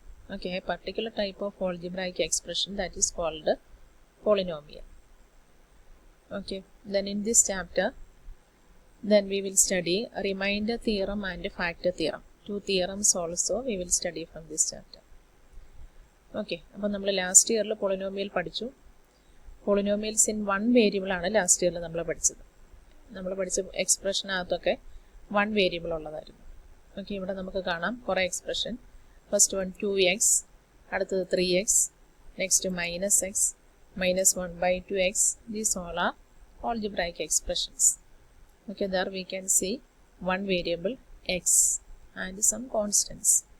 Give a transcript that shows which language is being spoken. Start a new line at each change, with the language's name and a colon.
English: Okay, a particular type of algebraic expression that is called polynomial. Okay, then in this chapter, then we will study remainder theorem and factor theorem. Two theorems also we will study from this chapter.
Malayalam: Okay, അപ്പോൾ നമ്മൾ last ഇയറിൽ polynomial പഠിച്ചു. Polynomials in one variable ആണ് last ഇയറിൽ നമ്മൾ പഠിച്ചത്. നമ്മൾ പഠിച്ച എക്സ്പ്രഷനകത്തൊക്കെ വൺ വേരിയബിൾ ഉള്ളതായിരുന്നു. ഓക്കെ, ഇവിടെ നമുക്ക് കാണാം കുറേ എക്സ്പ്രഷൻ. ഫസ്റ്റ് വൺ 2x, അടുത്തത് 3x, next -x, -1/2x.
English: These all are algebraic expressions. Okay, there we can see one variable x and some constants.